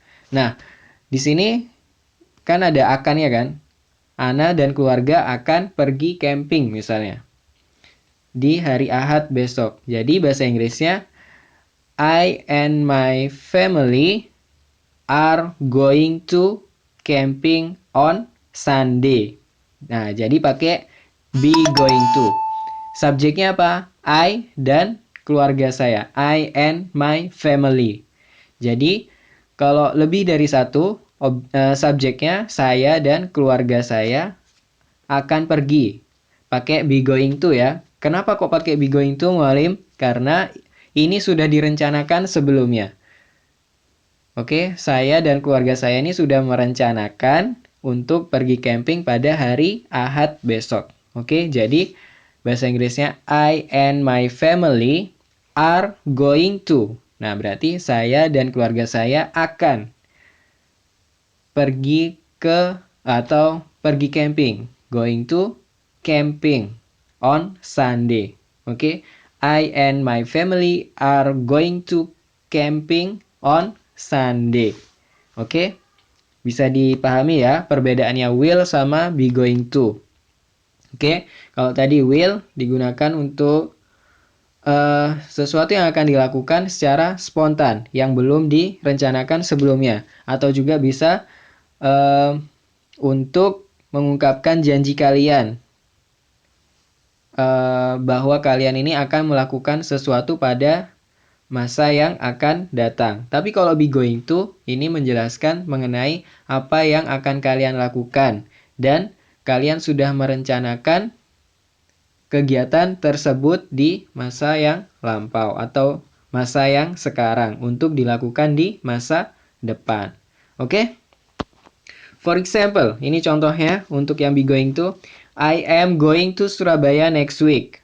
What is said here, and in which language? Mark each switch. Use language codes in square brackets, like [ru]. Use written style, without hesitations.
[id] Nah, di sini kan ada akannya kan? Ana dan keluarga akan pergi camping misalnya di hari Ahad besok. [en] Jadi bahasa Inggrisnya, I and my family are going to camping on Sunday. [id] Nah, jadi pakai be going to. Subjeknya apa? I dan keluarga saya. [en] I and my family. [id] Jadi kalau lebih dari satu, subjeknya saya dan keluarga saya akan pergi. Pakai be going to ya. Kenapa kok pakai be going to, Mualim? Karena ini sudah direncanakan sebelumnya. Oke, saya dan keluarga saya ini sudah merencanakan untuk pergi camping pada hari Ahad besok. Oke, jadi bahasa Inggrisnya [en] I and my family are going to. [id] Nah, berarti saya dan keluarga saya akan pergi ke atau pergi camping. [en] Going to camping on Sunday. Oke, I and my family are going to camping on Sunday. [id] Oke, bisa dipahami ya perbedaannya will sama be going to. Oke, kalau tadi will digunakan untuk sesuatu yang akan dilakukan secara spontan yang belum direncanakan sebelumnya, atau juga bisa untuk mengungkapkan janji kalian bahwa kalian ini akan melakukan sesuatu pada masa yang akan datang. Tapi kalau be going to, ini menjelaskan mengenai apa yang akan kalian lakukan dan kalian sudah merencanakan kegiatan tersebut di masa yang lampau atau masa yang sekarang untuk dilakukan di masa depan. Oke? [en] For example, [id] ini contohnya untuk yang be going to. [en] I am going to Surabaya next week.